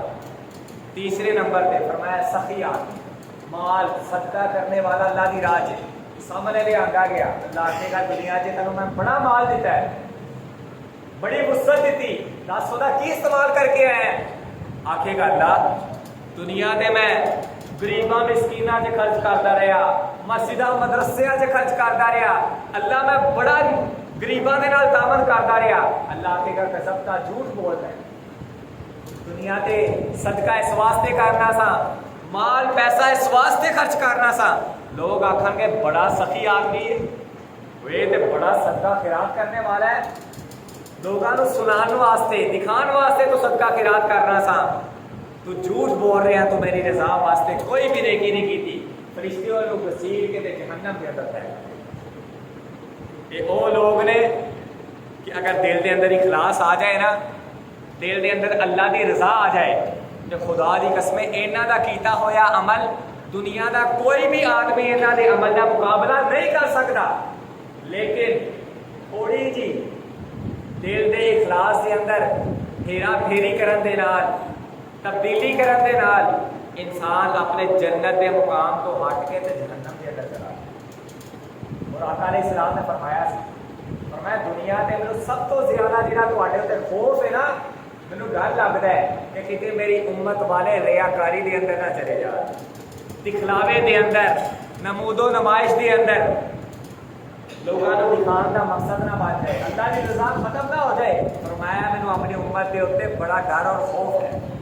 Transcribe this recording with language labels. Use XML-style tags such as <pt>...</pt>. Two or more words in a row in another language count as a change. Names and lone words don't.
<ur>تیسرے نمبر پہ فرمایا سخی آدمی, مال صدقہ کرنے والا اللہ کی راہ سامنے لے آندا گیا. اللہ نے کہا دنیا سے تینوں میں بڑا مال دیتا ہے, بڑی وسعت دیتی, دس سودا کی استعمال کر کے آئے ہیں.</ur> <pa>آکھے گا اللہ دنیا دے میں غریباں مسکیناں چ خرچ کرتا رہا, مسجداں مدرسیاں چ خرچ کرتا رہا, اللہ میں بڑا غریباں دے نال تعاون کرتا رہا. اللہ آکھے گا کذبتا, جھوٹ بول رہا ہے. دنیا تے صدقہ اس واسطے کرنا سا, مال پیسہ اس واسطے خرچ کرنا سا, لوگ آکھن گے بڑا سخی آدمی ہے, وہ تے بڑا صدقہ خیرات کرنے والا ہے. لوگوں کو سنان واسطے, دکھان واسطے تو صدقہ خیرات کرنا سا.</pa> <ur>تو جھوٹ بول رہے ہیں, تو میری رضا واسطے کوئی بھی نیکی نہیں کی تھی.</ur> <pa>فرشتے اور لوگ گھسیٹ کے تے جہنم کے اندر ہے. یہ وہ لوگ نے کہ اگر دل دے اندر اخلاص آ جائے نا, دل دے اندر اللہ دی رضا آ جائے, تو خدا دی قسم انہاں دا کیتا ہویا عمل دنیا دا کوئی بھی آدمی انہاں دے عمل دا مقابلہ نہیں کر سکتا. لیکن تھوڑی جی دل دے اخلاص دے اندر ہیرا پھیری کرن دے نال, تبدیلی کرن دے نال انسان اپنے جنت دے مقام تو ہٹ کے تے جہنم دے اندر چلا. اور آقا</pa> <ar>علیہ السلام</ar> <pa>نے فرمایا فرمایا دنیا تے مینوں سب تو زیادہ جہاں تواڈے تے خوف ہے نا, مینوں ڈر لگدا ہے کہ کتے میری امت والے ریاکاری دے اندر نہ چلے جان, دکھلاوے دے اندر, نمود و نمائش دے اندر,</pa> <ur>لوگوں کو دکھان کا مقصد نہ بن جائے, اللہ کی رضا ختم نہ ہو جائے.</ur> <pa>فرمایا مینوں اپنی امت کے اتنے بڑا ڈر اور خوف ہے.</pa>